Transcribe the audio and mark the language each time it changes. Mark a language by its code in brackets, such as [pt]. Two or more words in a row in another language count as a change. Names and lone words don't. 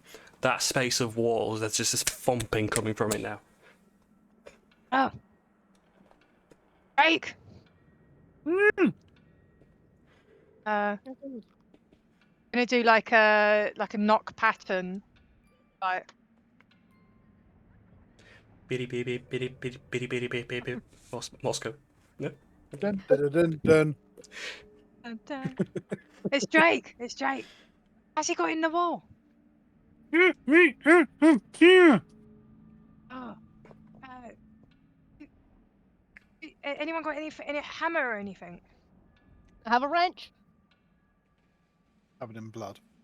[en] That space of walls, there's just this thumping coming from it now. Oh. Drake! Gonna do like a knock pattern. Like, Biddy biddy biddy biddy biddy biddy biddy biddy. Moscow. No. Dun, dun, dun, dun. dun, dun. It's Drake! It's Drake! How's he got in the wall? Oh. Anyone got any hammer or anything? I have a wrench. Covered in blood.